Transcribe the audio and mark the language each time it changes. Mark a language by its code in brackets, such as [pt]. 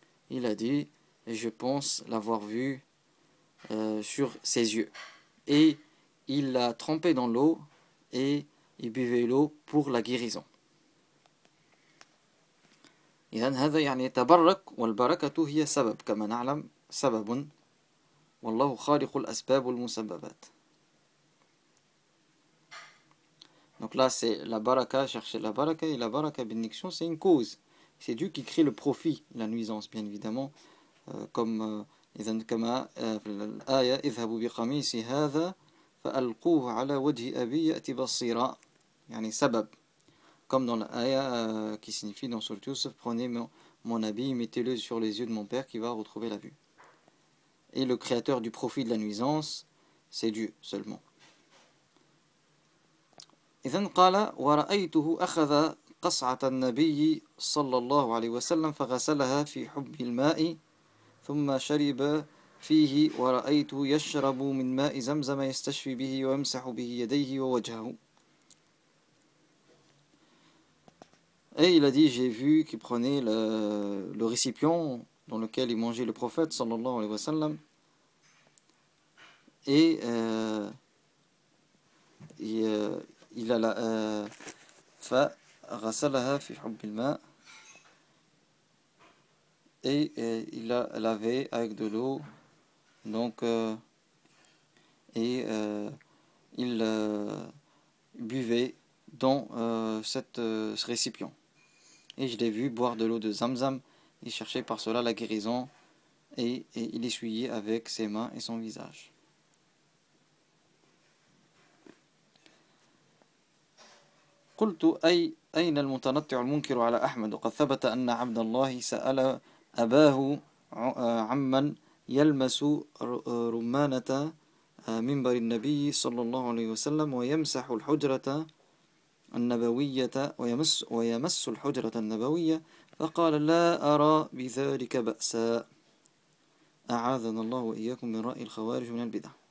[fr] Il a dit, et je pense l'avoir vu sur ses yeux, et il l'a trempé dans l'eau et il buvait l'eau pour la guérison. [ar] إذن هذا يعني يتبرك، والبركة هي سبب كما نعلم، سبب والله خالق الأسباب والمسببات. [fr] Donc là c'est la baraka, chercher la baraka, et la baraka bénédiction c'est une cause. C'est Dieu qui crée le profit, la nuisance bien évidemment, comme [ar] إذن كما في الآية اذهبوا بقميصي هذا فألقوه على وجه أبي يأتي بصيرا، يعني سبب. [fr] Comme dans l'aya qui signifie dans Sourate Yusuf, prenez mon habit, mettez-le sur les yeux de mon père qui va retrouver la vue. Et le créateur du profit de la nuisance, c'est Dieu seulement. [ar] إذن قال ورأيته أخذ قصعة النبي صلى الله عليه وسلم فغسلها في حب الماء ثم شرب فيه ورأيته يشرب من ماء زمزم يستشفي به ويمسح به يديه ووجهه. [fr] Et il a dit, j'ai vu qu'il prenait le récipient dans lequel il mangeait le prophète sallallahu alayhi wa sallam, et il a la [ar] فغسلها في حب الماء, [fr] et il a lavé avec de l'eau, donc et il buvait dans ce récipient. Et je l'ai vu boire de l'eau de Zamzam, il cherchait par cela la guérison, et il essuyait avec ses mains et son visage. [ar] قلت أين المتنطع المنكر على أحمد وقد ثبت أن عبد الله سأل أباه عمن يلمس رمانة منبر النبي صلى الله عليه وسلم ويمسح الحجرة النبوية ويمس الحجرة النبوية فقال لا أرى بذلك بأسا أعاذنا الله وإياكم من رأي الخوارج من البدع.